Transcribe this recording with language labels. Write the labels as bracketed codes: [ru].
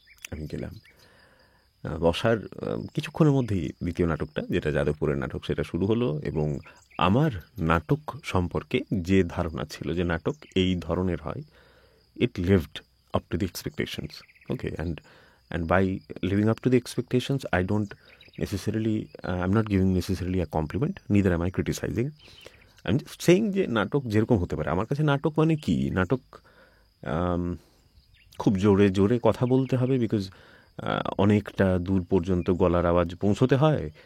[bn] আমি গেলাম, বসার কিছুক্ষণের মধ্যেই দ্বিতীয় নাটকটা, যেটা যাদবপুরের নাটক, সেটা শুরু হলো। এবং আমার নাটক সম্পর্কে যে ধারণা ছিল যে নাটক এই ধরনের হয়, [en] it lived up to the expectations. Okay, and by living up to the expectations, I don't necessarily, I'm not giving necessarily a compliment, neither am I criticizing. I'm just saying [bn] যে নাটক যেরকম হতে পারে, আমার কাছে নাটক মানে কি, নাটক খুব জোরে জোরে কথা বলতে হবে, বিকজ অনেকটা দূর পর্যন্ত গলার আওয়াজ পৌঁছতে হয়।